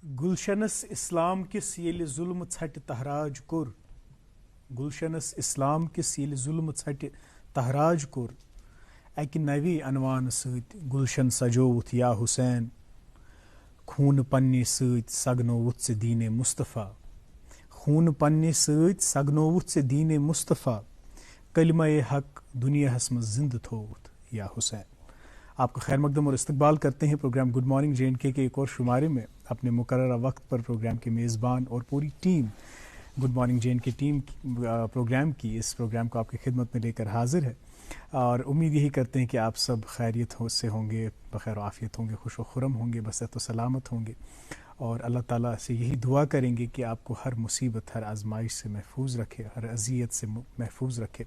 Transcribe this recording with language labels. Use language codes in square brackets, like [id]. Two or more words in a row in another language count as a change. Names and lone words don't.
[ks] گلشنس اسلام کس یل ظلم ژھٹ تہراج کور گلشنس اسلام کس یل ظلم ژھٹ تہراج کور اکہ نوی عنوان ست گلشن سجووت یا حسین خون پنہ ست سگنووت ژے دین مصطفیٰ خون پنہ ست سگنووت ژے دین مصطفیٰ کلمہ حق دنیاہس مز زندہ تھووت یا حسین. [ur] آپ کا خیر مقدم اور استقبال کرتے ہیں پروگرام گڈ مارننگ جے اینڈ کے ایک اور شمارے میں. اپنے مقررہ وقت پر پروگرام کے میزبان اور پوری ٹیم گڈ مارننگ جے اینڈ کے ٹیم پروگرام کی اس پروگرام کو آپ کی خدمت میں لے کر حاضر ہے، اور امید یہی کرتے ہیں کہ آپ سب خیریت سے ہوں گے، بخیر و عافیت ہوں گے، خوش و خرم ہوں گے، بصحت و سلامت ہوں گے، اور اللہ تعالیٰ سے یہی دعا کریں گے کہ آپ کو ہر مصیبت، ہر آزمائش سے محفوظ رکھے، ہر اذیت سے محفوظ رکھے.